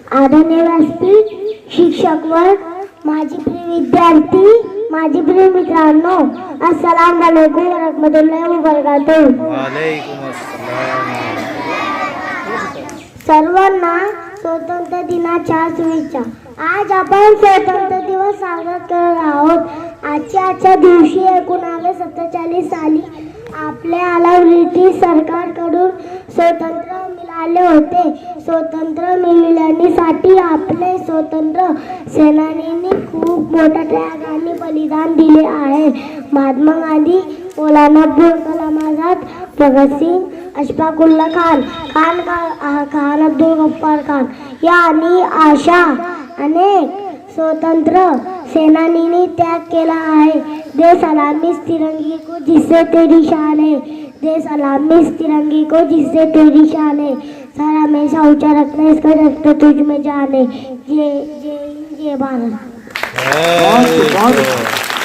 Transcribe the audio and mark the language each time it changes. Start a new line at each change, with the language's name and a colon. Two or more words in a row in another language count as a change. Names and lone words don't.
Marathi: आदरणीय व्यासपीठ, शिक्षक वर्ग, माझे प्रिय विद्यार्थी, माझे प्रिय मित्रांनो,
Arabic: السلام عليكم و رحمة الله و بركاته. وعليكم السلام.
Marathi: सर्वांना स्वातंत्र्य दिनाच्या शुभेच्छा। आज आपण स्वातंत्र्य दिवस साजरा करत आहोत। आजच्या दिवशी 1947 साली आपल्याला ब्रिटिश सरकारकडून स्वातंत्र्य मिळाले होते। स्वातंत्र्य मिळवण्यासाठी आपले स्वातंत्र्य सेनानींनी खूप मोठा त्याग आणि बलिदान दिले आहे। महात्मा गांधी, मौलाना अब्दुल कलाम आझाद, भगतसिंग, अशफाकुल्ला खान, खान अब्दुल गफ्फार खान यांनी अशा अनेक स्वतंत्र सेनानींनी त्याग केला है।
Hindi: दे सलामी तिरंगे को जिससे तेरी शान है, दे सलामी तिरंगे को जिससे तेरी शान है, सर हमेशा ऊंचा रखना इसका रखना तुझ में जाने। जय जय भारत।